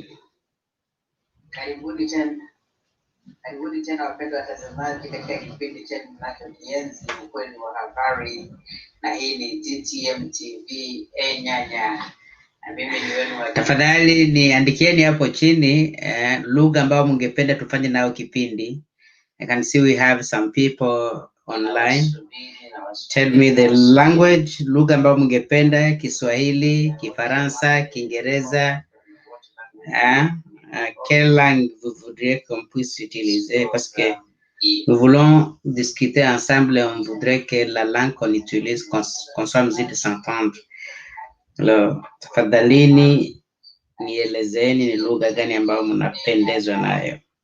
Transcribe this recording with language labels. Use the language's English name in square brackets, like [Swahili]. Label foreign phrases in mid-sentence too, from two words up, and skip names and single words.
[Swahili] Karibuni tena wapendwa watazamaji katika kipindi chetu mnachokienzi, ukweli wa habari, na hii ni TTM TV Nyanya. Tafadhali niandikieni hapo chini lugha ambayo mngependa tufanye nayo kipindi. [English] I can see we have some people online. Tell me the language, [Swahili] lugha ambayo mngependa: Kiswahili, Kifaransa, Kiingereza. [French] Quelle langue vous voudriez qu'on puisse utiliser, parce que nous voulons discuter ensemble, on voudrait que la langue qu'on utilise, qu'on soit en mesure de s'entendre. Alors, [Swahili] tafadhalini nielezeni ni lugha gani ambayo mnapendezwa nayo.